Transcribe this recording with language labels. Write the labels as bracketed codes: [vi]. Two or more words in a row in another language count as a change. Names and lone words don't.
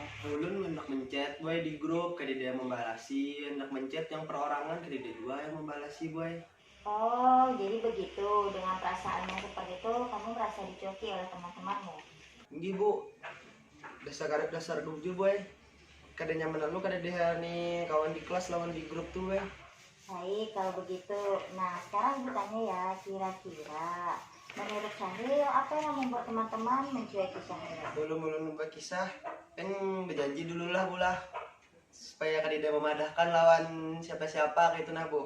[bjn] Ulun hendak mencet, boy, di grup. Kayak dia membalasi. Hendak mencet yang perorangan. Kayak dia dua yang membalasi, boy. [id] Oh, jadi begitu. Dengan perasaan yang seperti itu, kamu merasa dicueki oleh teman-temanmu. Ini, Bu. Dasar dulu, boy. [bjn] Kada nyaman lu, kada dia nih kawan di kelas lawan di grup tuh, boy. [id] Baik, kalau begitu. Nah, sekarang Ibu tanya ya, kira-kira menurut Syahril, apa yang membuat teman-teman mencueki Syahril? [bjn] Belum buat kisah, kan berjanji dulu lah, Bu lah. Supaya kada dia memadahkan lawan siapa-siapa kayak itu, nah, Bu.